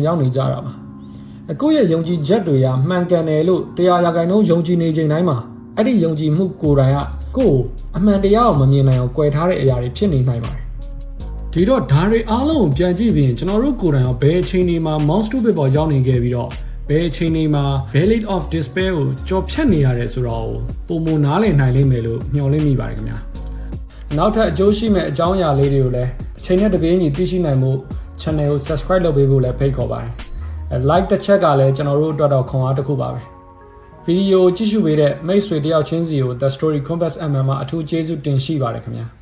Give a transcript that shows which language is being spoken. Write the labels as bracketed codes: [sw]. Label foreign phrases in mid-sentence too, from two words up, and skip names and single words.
[my] ရောက်နေကြတာပါကိုယ့်ရဲ့ယုံကြည်ချက်တွေကမှန်ကန်တယ်လို့100%ယုံကြည်နေချိန်တိုင်းမှာအဲ့ဒီယုံကြည်မှုကိုယ်တိုင်ကကိုယ်အမှန်တရားကိုမမြင်နိုင်အောင်ကွယ် ထားတဲ့အရာတွေဖြစ်နေနိုင်ပါတယ်ဒီတော့ဓာတ်တွေအားလုံးကိုပြန်ကြည့်ပြီးကျွန်တော်တို့ကိုယ်တိုင်ကဘယ်အချိန်ဒီမှာ [en] mouse to bit [my] ပေါ်ရောက်နေခဲ့ပြီးတော့ဘယ်အချိန်ဒီမှာ [en] valley of despair [my] ကိုကြော်ဖြတ်နေရတယ်ဆိုတော့ပုံမနားလည်နိုင်လိမ့်မယ်လို့မျှော်လင့်မိပါတယ်ခင်ဗျာနောက်ထပ်အကျိုးရှိမဲ့အကြောင်းအရာလေးတွေကိုလည်းအချိန်နဲ့တပြေးညီသိရှိနိုင်မှု channel ကို subscribe လုပ်ပေးဖို့လည်းဖိတ်ခေါ်ပါတယ်like တစ်ချက်ကလည်းကျွန်တော်တို့အတွက်တော့ခွန်အားတစ်ခုပါပဲဗီဒီယိုကြည့်ရှုပေးတဲ့မိတ်ဆွေတယောက်ချင်းစီကို The Story Compass MM မှာအထူးကျေးဇူးတင်ရှိပါတယ်ခင်ဗျာ